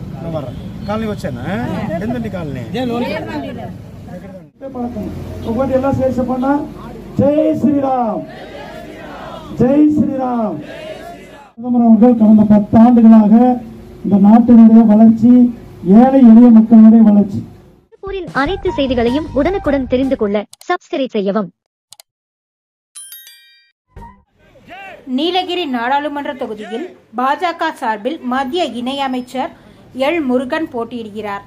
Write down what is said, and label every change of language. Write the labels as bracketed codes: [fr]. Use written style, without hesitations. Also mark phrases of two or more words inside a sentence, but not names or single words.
[te] కాలనీ వచ్చానా ఎందండి కాలనీ ఒకటి ఎలా చేసపన్నా జై శ్రీరామ్ ஜெய் ஸ்ரீராம். [ta] பிரதமர் அவர்கள் கடந்த 10 ஆண்டுகளாக இந்த நாட்டினுடைய வளர்ச்சி, ஏழை எளிய மக்களுடைய வளர்ச்சி. திருப்பூரின் அனைத்து செய்திகளையும் உடனுக்குடன் தெரிந்து கொள்ள சப்ஸ்கிரைப் செய்யவும். நீலகிரி நாடாளுமன்ற தொகுதியில் பாஜக சார்பில் மத்திய இணையமைச்சர் எல் முருகன் போட்டியிடுகிறார்.